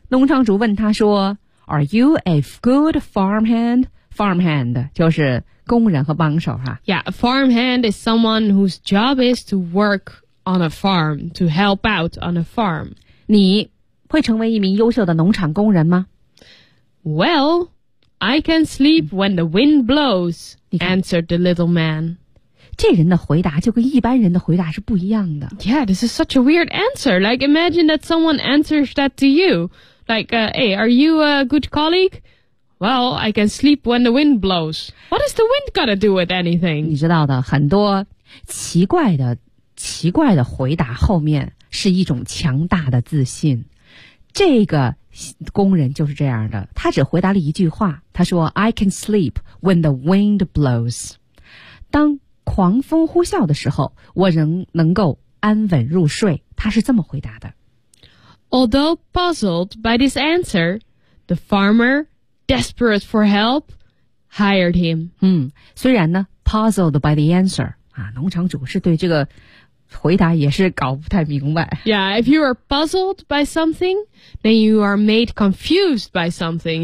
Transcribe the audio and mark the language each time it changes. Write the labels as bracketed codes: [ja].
[zh] 农场主问他说 [en] Are you a good farmhand? [zh] Farmhand 就是工人和帮手哈。 [en] Yeah, a farmhand is someone whose job is to work on a farm, to help out on a farm. [zh] 你会成为一名优秀的农场工人吗 [en] Well, I can sleep when the wind blows, answered the little man. [zh] 这人的回答就跟一般人的回答是不一样的。 [en] Yeah, this is such a weird answer. Like, imagine that someone answers that to you. Like, hey, are you a good colleague? Well, I can sleep when the wind blows. What is the wind got to do with anything? [zh] 你知道的，很多奇怪的回答后面是一种强大的自信。这个工人就是这样的，他只回答了一句话，他说 [en] I can sleep when the wind blows. [zh] 当狂风呼啸的时候，我仍能够安稳入睡。他是这么回答的。 [en] Although puzzled by this answer, the farmer, desperate for help, hired him. [zh] 虽然呢 [en] puzzled by the answer, [zh] 啊，农场主是对这个回答也是搞不太明白。 [en] Yeah, if you are puzzled by something, then you are made confused by something.